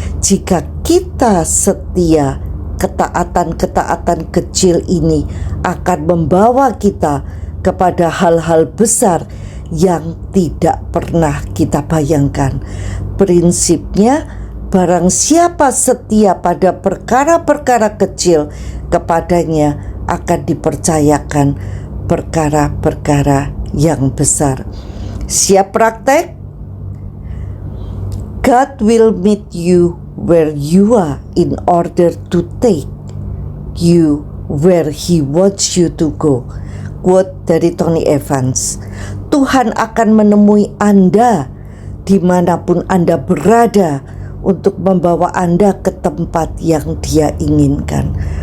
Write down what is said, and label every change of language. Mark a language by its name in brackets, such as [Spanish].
[Indonesian] Jika kita setia, ketaatan-ketaatan kecil ini akan membawa kita kepada hal-hal besar yang tidak pernah kita bayangkan. Prinsipnya, barang siapa setia pada perkara-perkara kecil, kepadanya akan dipercayakan perkara-perkara yang besar. Siap praktek? [English] God will meet you where you are in order to take you where He wants you to go. [Indonesian] Quote dari Tony Evans. Tuhan akan menemui Anda dimanapun Anda berada untuk membawa Anda ke tempat yang Dia inginkan.